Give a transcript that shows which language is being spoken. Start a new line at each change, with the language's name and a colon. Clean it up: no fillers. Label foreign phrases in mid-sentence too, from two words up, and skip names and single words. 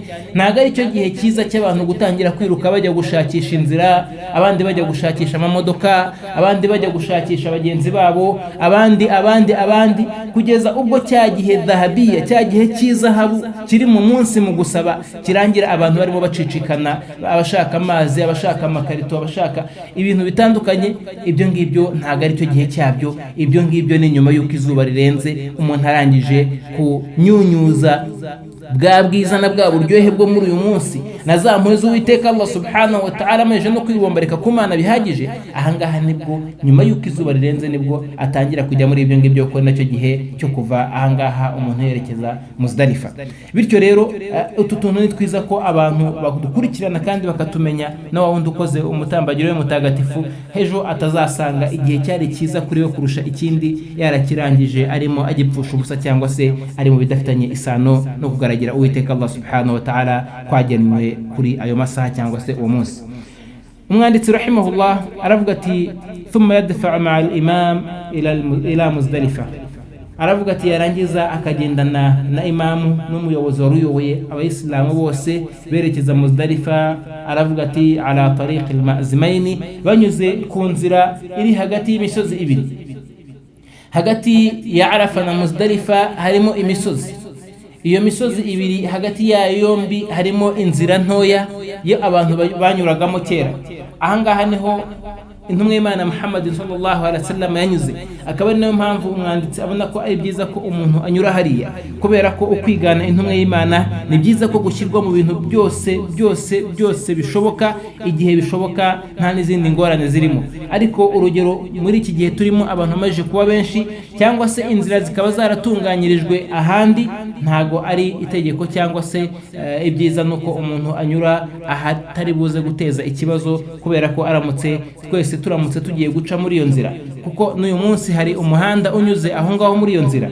Kinyarwanda: Ntago ari cyo gihe cyiza cy'abantu gutangira kwiruka bajya gushakisha inzira, abandi bajya gushakisha amamodoka, abandi bajya gushakisha bagenzi babo, abandi kugeza ubwo cya gihe dhahabiya, cya gihe cy'izahabu kiri mu munsi mu gusaba kirangira abantu barimo bacicikana, abashaka amazi, abashaka amakarito, abashaka ibintu bitandukanye. Ibyo ngibyo ntago ari cyo gihe cyabyo. Ibyo ngibyo ni nyuma yuko izuba rirenze, umuntu arangije kunyunyuza bwa bwiza na bwa buryohe bwo muri uyu munsi, na za mpuhwe z'Uwiteka
Arabic: الله سبحانه وتعالى
Kinyarwanda: amaze no kwibombarika ku Mana bihagije. Ahangaha nibwo nyuma yuko izuba rirenze nibwo atangira kujya muri ibyo ngibyo, ko nacyo gihe cyo kuva ahangaha umuntu yerekeza Muzdalifa. Bityo rero utu tuntu ni twiza ko abantu badukurikirana kandi bakatumenya, na wa wundi ukoze umutambagiro we mutagatifu hejo atazasanga igihe cyari cyiza kuri we kurusha ikindi yarakirangije arimo agipfusha ubusa, cyangwa se ari mu bidafitanye isano no kugaragara Uwiteka
Arabic: الله سبحانه وتعالى
Kinyarwanda: kwagenwe kuri ayo masaha cyangwa se uwo munsi.
Arabic: Umwanditsi rahimahullah
Kinyarwanda: aravuga ati
Arabic: ثم يدفع مع الإمام إلى مزدلفة.
Kinyarwanda: Aravuga ati yarangiza akagendana na imamu n'umuyobozi waruyoboye abayisilamu bose berekeza Muzdalifa. Aravuga ati
Arabic: على طريق المأزمين,
Kinyarwanda: banyuze ku nzira iri hagati y'imisozi ibiri. Hagati ya Arafa na Muzdalifa harimo imisozi. Iyo misozi ibiri hagati yayo yombi harimo inzira ntoya yo abantu banyuragamo kera. Ahangaha niho intumwa y'Imana Muhammad
Arabic: صلى الله عليه وسلم
Kinyarwanda: yanyuze. Akaba ari nayo mpamvu umwanditsi abona ko ari byiza ko umuntu anyura hariya, kubera ko ukwigana intumwa y'Imana ni byiza ko gushyirwa mu bintu byose bishoboka, igihe bishoboka, nta n'izindi ngorane zirimo. Ariko urugero muri iki gihe turimo abantu bamaze kuba benshi, cyangwa se inzira zikaba zaratunganyirijwe ahandi, ntago ari itegeko cyangwa se ibyiza nuko umuntu anyura ahatari buze guteza ikibazo, kubera ko aramutse twese turamutse tugiye guca muri iyo nzira, kuko n'uyu munsi hari umuhanda unyuze aho ngaho muri iyo nzira.